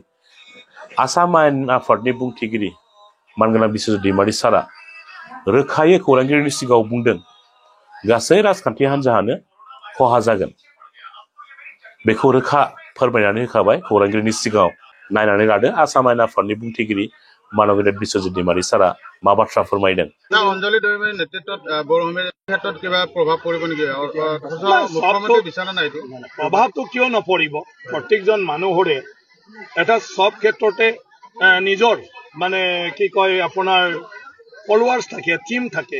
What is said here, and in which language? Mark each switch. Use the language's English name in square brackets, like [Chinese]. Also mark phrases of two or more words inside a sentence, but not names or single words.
[Bodo] आसाम आयेन आफादनि बुंथिगिरि मानगोनां बिस्वजित दैमारि सारा रोखायै खौरांगिरिनि सिगाङाव बुंदों गासै राजखान्थि हान्जायानो खहा जागोन। बेखौ रोखा फोरमायनानै होखाबाय खौरांगिरिनि सिगाङाव। नायनानै लादो आसाम आयेन आफादनि बुंथिगिरि मानगोनां बिस्वजित दैमारि सारा मा बाथ्रा फोरमायदों। [Assamese] অঞ্জলি দৈমাৰীৰ নেতৃত্বত বড়োভূমিৰ ক্ষেত্ৰত কিবা প্ৰভাৱ পৰিব নেকি? মুখ্যমন্ত্ৰী বিচাৰা নাই এইটো প্ৰভাৱটো কিয় নপৰিব? প্ৰত্যেকজন মানুহৰে এটা সব ক্ষেত্ৰতে নিজৰ মানে কি কয় আপোনাৰ ফলোৱাৰ্ছ থাকে, টিম থাকে।